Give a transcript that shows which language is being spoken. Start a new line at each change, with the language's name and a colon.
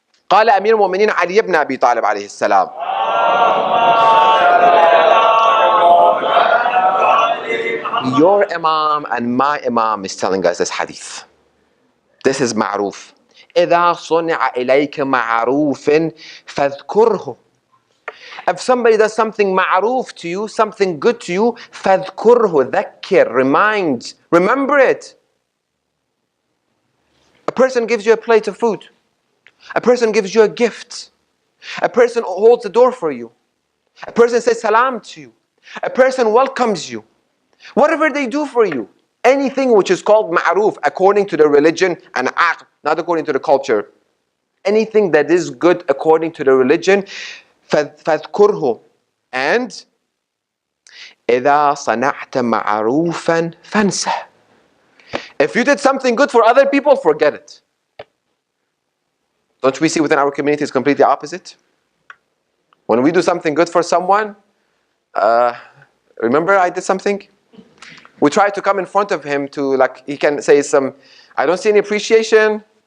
Arabic: قال أمير المؤمنين علي بن أبي طالب عليه السلام.
English: Your Imam and my Imam is telling us this hadith. This is معروف.
Arabic: إذا صنع إليك معروف فاذكره.
English: If somebody does something ma'roof to you, something good to you,
Arabic: فَذْكُرْهُ ذَكِّرْ,
English: remind, remember it. A person gives you a plate of food. A person gives you a gift. A person holds the door for you. A person says salam to you. A person welcomes you. Whatever they do for you, anything which is called ma'roof according to the religion and aql, not according to the culture. Anything that is good according to the religion,
Arabic: فاذكره. And إذا صنعت معروفا فانسه.
English: If you did something good for other people, forget it. Don't we see within our community it's completely opposite? When we do something good for someone, remember I did something? We try to come in front of him to, like, he can say some, I don't see any appreciation.